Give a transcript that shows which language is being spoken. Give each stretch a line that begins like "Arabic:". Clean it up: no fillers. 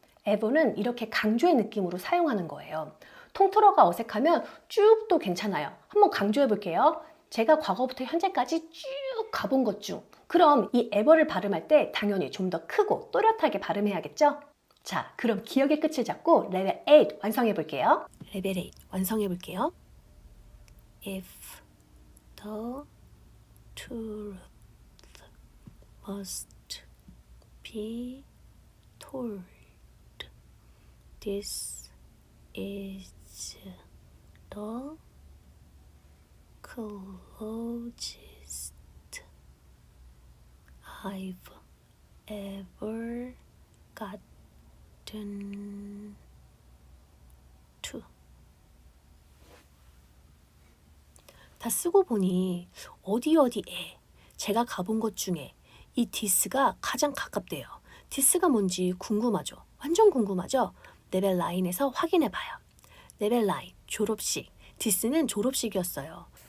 Korean: ever는 이렇게 강조의 느낌으로 사용하는 거예요. 통틀어가 어색하면 쭉 도 괜찮아요. 한번 강조해 볼게요. 제가 과거부터 현재까지 쭉 가본 것 중. 그럼 이 ever를 발음할 때 당연히 좀 더 크고 또렷하게 발음해야겠죠? 자, 그럼 기억의 끝을 잡고 레벨 8 완성해 볼게요. 레벨 8 완성해 볼게요.
English: If the truth must be told, this is the closest I've ever gotten to.
Korean: 다 쓰고 보니 어디에 제가 가본 것 중에 이 this가 가장 가깝대요. this가 뭔지 궁금하죠? 완전 궁금하죠? 레벨 9에서 확인해봐요. 레벨 9 졸업식. this는 졸업식이었어요.